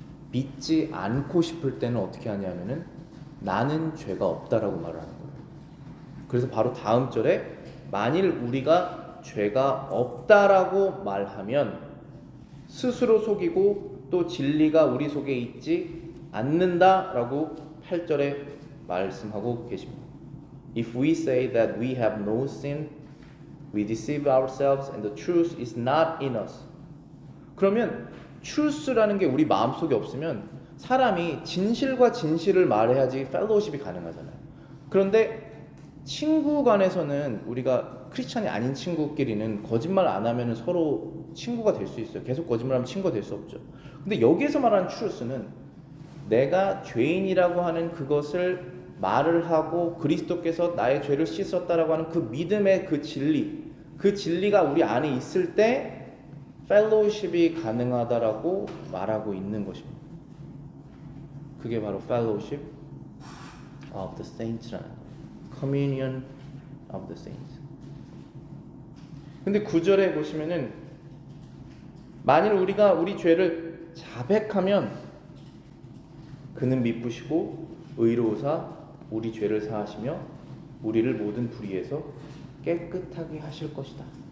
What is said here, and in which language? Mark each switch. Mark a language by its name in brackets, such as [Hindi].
[Korean] 믿지 않고 싶을 때는 어떻게 하냐면은 나는 죄가 없다라고 말을 하는 거예요. 그래서 바로 다음 절에 만일 우리가 죄가 없다라고 말하면 스스로 속이고 또 진리가 우리 속에 있지 않는다라고 8절에 말씀하고 계십니다. [English] If we say that we have no sin, we deceive ourselves and the truth is not in us. [Korean] 그러면 truth라는 게 우리 마음속에 없으면 사람이 진실과 진실을 말해야지 펠로우십이 가능하잖아요. 그런데 친구 간에서는 우리가 크리스찬이 아닌 친구끼리는 거짓말 안 하면 서로 친구가 될 수 있어요. 계속 거짓말하면 친구가 될 수 없죠. 근데 여기에서 말하는 truth는 내가 죄인이라고 하는 그것을 말을 하고 그리스도께서 나의 죄를 씻었다라고 하는 그 믿음의 그 진리가 우리 안에 있을 때 펠로우십이 가능하다라고 말하고 있는 것입니다. 그게 바로 [English] fellowship of the saints라는 거예요. communion of the saints. [Korean] 근데 9절에 보시면은 만일 우리가 우리 죄를 자백하면 그는 미쁘시고 의로우사 우리 죄를 사하시며 우리를 모든 불의에서 깨끗하게 하실 것이다.